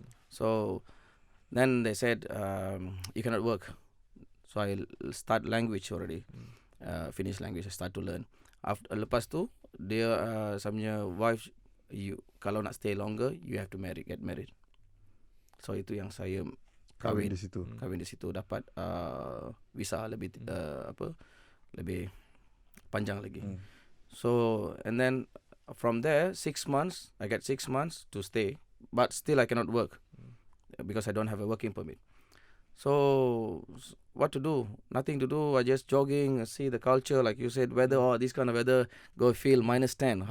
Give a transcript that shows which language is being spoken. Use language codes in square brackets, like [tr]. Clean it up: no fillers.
[en] So then they said you cannot work. So I start language already. Finish language, I start to learn. [ms] Lepas tu dia sama [en] wife, you [ms] kalau nak [en] stay longer you have to get married. [ms] So itu yang saya kahwin di situ dapat visa lebih lebih panjang lagi. [en] So and then from there 6 months, I get 6 months to stay, but still I cannot work because I don't have a working permit. So what to do? Nothing to do. I just jogging, see the culture, like you said, weather. Oh, this kind of weather, go feel -10.